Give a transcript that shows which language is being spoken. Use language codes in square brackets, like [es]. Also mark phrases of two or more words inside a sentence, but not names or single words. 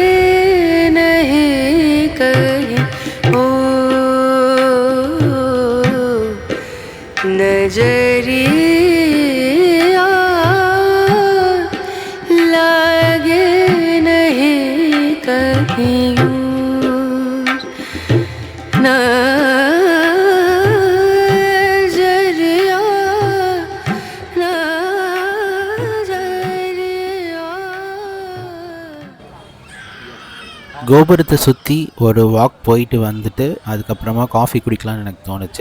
[bho] नहीं कहीं, ओ नजरिया लागे नहीं कहीं ना [ta] கோபுரத்தை சுற்றி ஒரு வாக் போயிட்டு வந்துட்டு அதுக்கப்புறமா காஃபி குடிக்கலான்னு எனக்கு தோணுச்சு.